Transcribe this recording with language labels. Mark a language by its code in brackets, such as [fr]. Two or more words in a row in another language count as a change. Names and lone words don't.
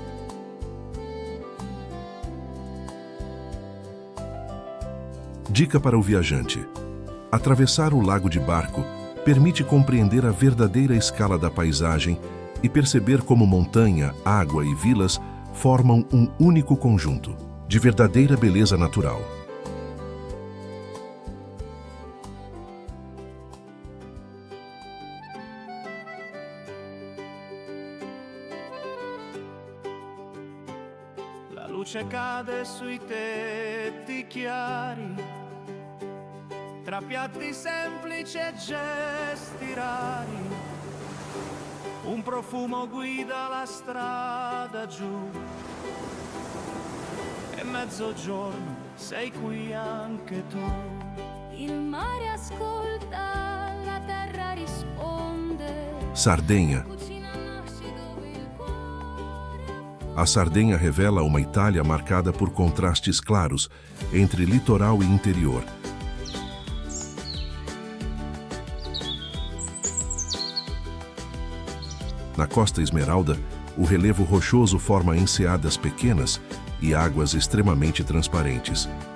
[pt] Dica para o viajante: atravessar o lago de barco permite compreender a verdadeira escala da paisagem e perceber como montanha, água e vilas formam um único conjunto, de verdadeira beleza natural. [it] La luce cade sui tetti chiari, tra piatti semplici e gesti rari. Profumo guida la strada giù. È mezzogiorno, sei qui anche tu. Il mare ascolta, la terra risponde. [pt] Sardenha. A Sardenha revela uma Itália marcada por contrastes claros entre litoral e interior. Na Costa Esmeralda, o relevo rochoso forma enseadas pequenas e águas extremamente transparentes.